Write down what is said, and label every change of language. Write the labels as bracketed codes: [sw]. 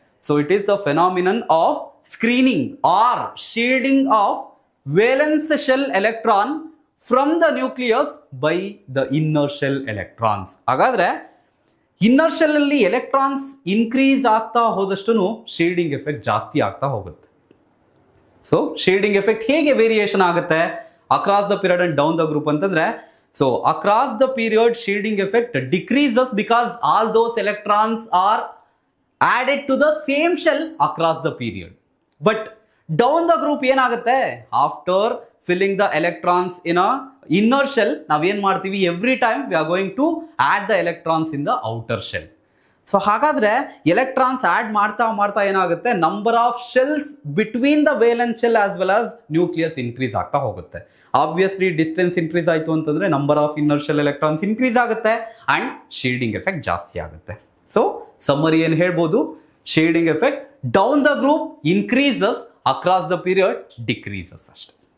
[en] So it is the phenomenon of screening or shielding of valence shell electron from the nucleus by the inner shell electrons. [kn] ಹಾಗಾದ್ರೆ inner shell ಅಲ್ಲಿ electrons increase ಆಗ್ತಾ ಹೋದಷ್ಟು shielding effect ಜಾಸ್ತಿ ಆಗ್ತಾ ಹೋಗುತ್ತೆ. [en] so shielding effect [kn] ಹೇಗೆ variation ಆಗುತ್ತೆ [en] Across the period and down the group ಅಂತಂದ್ರೆ, so across the period shielding effect decreases because all those electrons are added to the same shell across the period. But down the group ಏನಾಗುತ್ತೆ, after filling the electrons in a inner shell [kn] ನಾವ್ ಏನ್ ಮಾಡ್ತೀವಿ, [en] every time we are going to add the electrons in the outer shell. [kn] So ಹಾಗಾದ್ರೆ electrons add ಮಾಡ್ತಾ ಮಾಡ್ತಾ ಏನಾಗುತ್ತೆ, number of shells between the valence shell as well as nucleus increase ಆಗ್ತಾ ಹೋಗುತ್ತೆ. Obviously distance increase ಆಯಿತು ಅಂತಂದ್ರೆ number of inner shell electrons increase ಆಗುತ್ತೆ and shielding effect ಜಾಸ್ತಿ ಆಗುತ್ತೆ. ಸೊ ಸಮ್ಮರಿ ಏನು ಹೇಳ್ಬೋದು, shading effect down the group increases, across the period decreases ಅಷ್ಟೇ.